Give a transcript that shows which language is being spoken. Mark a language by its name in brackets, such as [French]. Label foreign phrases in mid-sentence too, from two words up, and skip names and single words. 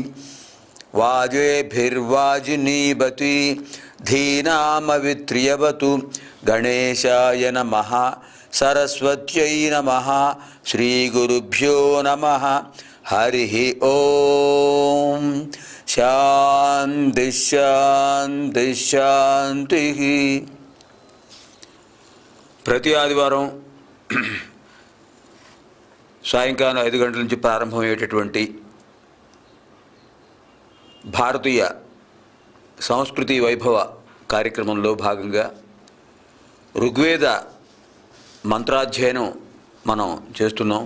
[Sanskrit] वाजेभिर्वाजिनीवती धीनामवित्र्यवतु गणेशाय नमः सरस्वत्यै नमः श्रीगुरुभ्यो नमः हरिः ओम शांति शांति शांति। [Telugu] ప్రతి ఆదివారం సాయంకాలం 5 గంటల నుంచి ప్రారంభమయ్యేటటువంటి భారతీయ సంస్కృతి వైభవ కార్యక్రమంలో భాగంగా ఋగ్వేద మంత్రాధ్యయనం మనం చేస్తున్నాం.